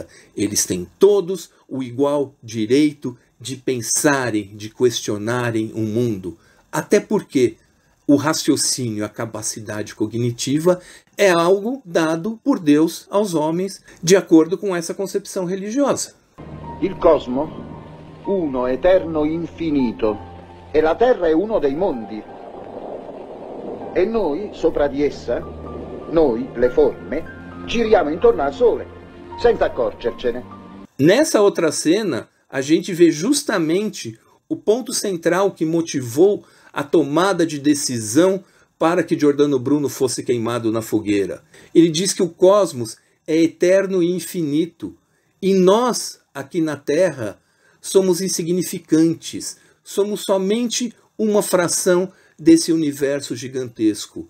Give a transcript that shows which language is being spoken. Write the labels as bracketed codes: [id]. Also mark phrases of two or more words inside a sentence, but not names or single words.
[pt] Eles têm todos o igual direito de pensarem, de questionarem o mundo. Até porque o raciocínio, a capacidade cognitiva é algo dado por Deus aos homens de acordo com essa concepção religiosa. [it] Il cosmo, uno eterno infinito, e la terra è uno dei mondi. E noi, sopra di essa, noi, le forme, giriamo intorno al sole, senza accorgercene. [pt] Nessa outra cena, a gente vê justamente o ponto central que motivou a tomada de decisão para que Giordano Bruno fosse queimado na fogueira. Ele diz que o cosmos é eterno e infinito, e nós, aqui na Terra, somos insignificantes, somos somente uma fração desse universo gigantesco.